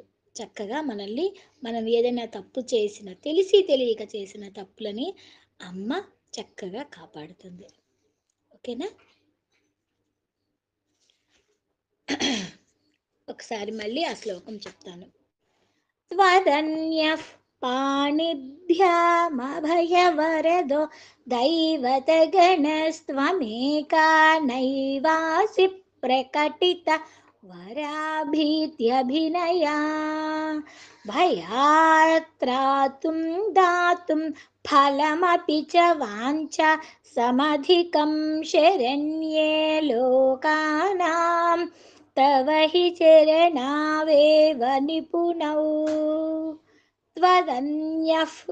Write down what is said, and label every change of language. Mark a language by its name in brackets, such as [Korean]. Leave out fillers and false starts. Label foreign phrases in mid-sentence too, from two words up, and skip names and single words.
[Telugu] చక్కగా మనల్ని మనం ఏదైనా తప్పు చేసిన తెలిసి తెలియక చేసిన తప్పులని అమ్మ చక్కగా కాపాడుతుంది. ఓకేనా? ఒకసారి మళ్ళీ ఆ శ్లోకం చెప్తాను. [Sanskrit] त्वदन्यः पाणिभ्यामभयवरदो दैवतगणस्त्वमेका नैवासि प्रकटित वराभीत्यभिनया भयात्त्रातुं दातुं फलमपि च वाञ्छा समधिकं शरण्ये लोकानां तव हि चरणावेव निपुणौ त्वदन्यः